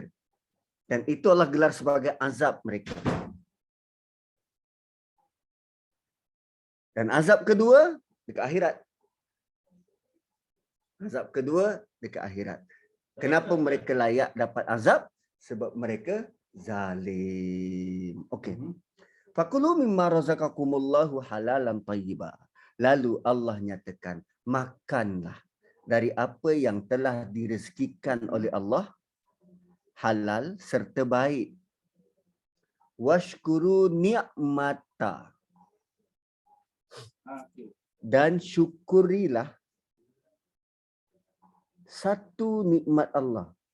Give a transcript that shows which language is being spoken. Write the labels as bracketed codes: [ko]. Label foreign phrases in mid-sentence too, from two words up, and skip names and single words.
[ms] Dan itu Allah gelar sebagai azab mereka. Dan azab kedua dekat akhirat. Azab kedua dekat akhirat. Kenapa mereka layak dapat azab? Sebab mereka zalim. Okey. [ar] فكلوا مما رزقكم الله حلالا طيبا. [ms] Lalu Allah nyatakan, makanlah dari apa yang telah direzekikan oleh Allah, halal serta baik. [ar] واشكروا نعمة, [ms] dan syukurilah satu nikmat Allah.